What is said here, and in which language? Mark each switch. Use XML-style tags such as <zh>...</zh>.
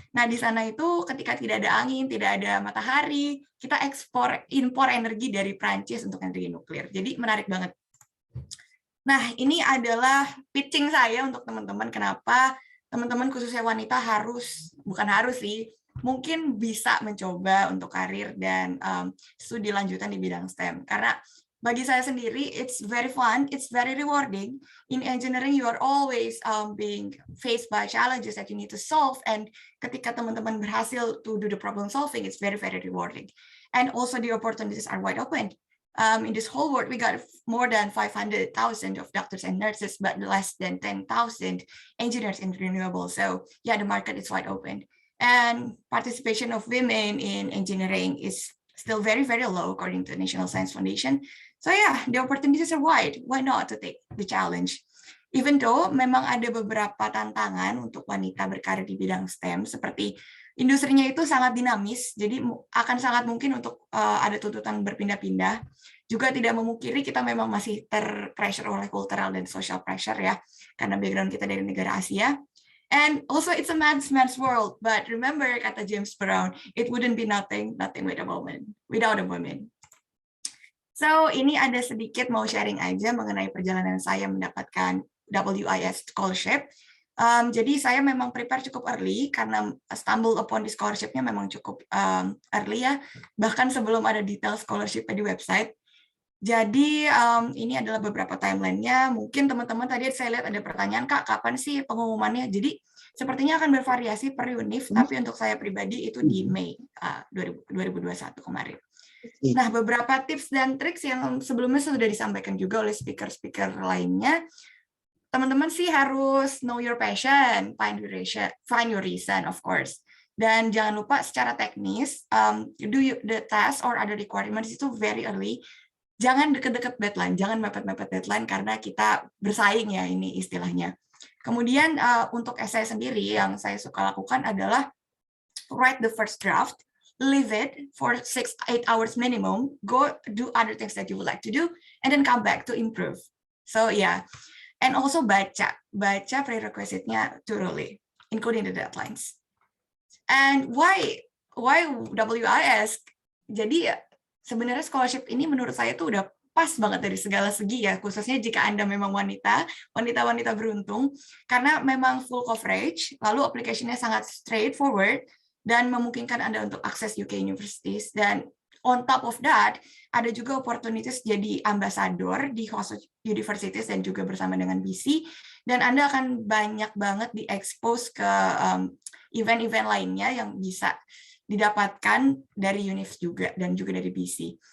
<id>Nah, di sana itu ketika tidak ada angin, tidak ada matahari, kita impor energi dari Prancis untuk energi nuklir. Jadi menarik banget. Nah, ini adalah pitching saya untuk teman-teman kenapa teman-teman khususnya wanita bukan harus sih, mungkin bisa mencoba untuk karir dan studi lanjutan di bidang STEM. Karena bagi saya sendiri,</id> <en>it's very fun, it's very rewarding. In engineering, you are always being faced by challenges that you need to solve. And</en> <id>ketika teman-teman berhasil</id> <en>to do the problem solving, it's very, very rewarding. And also the opportunities are wide open. In this whole world, we got more than 500,000 of doctors and nurses, but less than 10,000 engineers in renewables. So yeah, the market is wide open. And participation of women in engineering is still very, very low according to the National Science Foundation. So yeah, the opportunities are wide. Why not to take the challenge? Even though</en> <id>memang ada beberapa tantangan untuk wanita berkarir di bidang STEM, seperti industrinya itu sangat dinamis, jadi akan sangat mungkin untuk ada tuntutan berpindah-pindah. Juga tidak memungkiri kita memang masih terpressure oleh cultural dan</id> <en>social pressure</en> <id>ya, karena background kita dari negara Asia.</id> <en>And also it's a man's world, but remember</en> <id>kata</id> <en>James Brown, it wouldn't be nothing without a woman.</en> <id>So ini ada sedikit mau sharing aja mengenai perjalanan saya mendapatkan WIS scholarship. Jadi saya memang prepare cukup early karena</id> <en>stumble upon the</en> <id>scholarship-nya memang cukup early ya, bahkan sebelum ada detail scholarship di website. Jadi ini adalah beberapa timeline-nya. Mungkin teman-teman tadi saya lihat ada pertanyaan, Kak, kapan sih pengumumannya? Jadi sepertinya akan bervariasi per univ, tapi untuk saya pribadi itu di Mei 2021 kemarin. Nah, beberapa tips dan triks yang sebelumnya sudah disampaikan juga oleh speaker-speaker lainnya. Teman-teman sih harus</id> <en>know your passion, find your reason, of course.</en> <id>Dan jangan lupa secara teknis,</id> <en>do the task or other requirements</en> <id>itu</id> <en>very early.</en> <id>Jangan deket-deket deadline, jangan mepet-mepet deadline karena kita bersaing ya ini istilahnya. Kemudian untuk essay sendiri yang saya suka lakukan adalah</id> <en>write the first draft, leave it for 6-8 hours minimum, go do other things that you would like to do, and then come back to improve. So yeah, and also</en> <id>baca</id> <en>prerequisite-nya thoroughly, including the deadlines. And why WIS?</en> <id>Jadi sebenarnya scholarship ini menurut saya tuh udah pas banget dari segala segi ya, khususnya jika Anda memang wanita beruntung, karena memang</id> <en>full coverage,</en> <id>lalu application-nya sangat straightforward, dan memungkinkan Anda untuk akses UK universities, dan</id> <en>on top of that,</en> <id>ada juga opportunities jadi ambassador di host universities dan juga bersama dengan BC, dan Anda akan banyak banget di-expose ke event-event lainnya yang bisa didapatkan dari UNIF juga dan juga dari BC.</id>